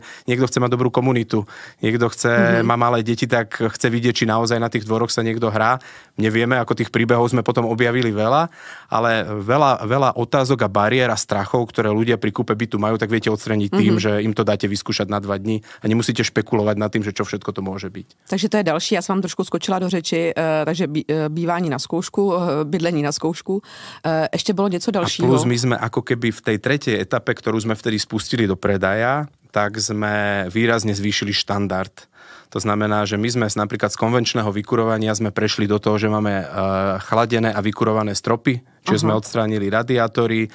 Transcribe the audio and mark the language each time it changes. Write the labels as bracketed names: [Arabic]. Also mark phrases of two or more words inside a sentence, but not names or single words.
[Slovak] Niekto chce mať dobrú komunitu. Niekto má malé deti, tak chce vidieť, či naozaj na tých dvoroch sa niekto hrá. Nevieme, ako tých príbehov sme potom objavili veľa, ale veľa otázok a bariér a strachov, ktoré ľudia pri kúpe bytu majú, tak viete odstraniť tým, že im to dáte vyskúšať na 2 dní a nemusíte špekulovať nad tým, že čo všetko to môže byť. [Czech] Takže to je další. Já jsem vám trošku skočila do řeči, takže bývání na zkoušku, bydlení na zkoušku. Ještě bylo něco dalšího. [Slovak] A plus my sme ako keby v tej tretej etape, ktorú sme vtedy spustili do predaja, tak sme výrazne zvýšili štandard. To znamená, že my sme napríklad z konvenčného vykurovania sme prešli do toho, že máme chladené a vykurované stropy, čiže sme odstránili radiátory.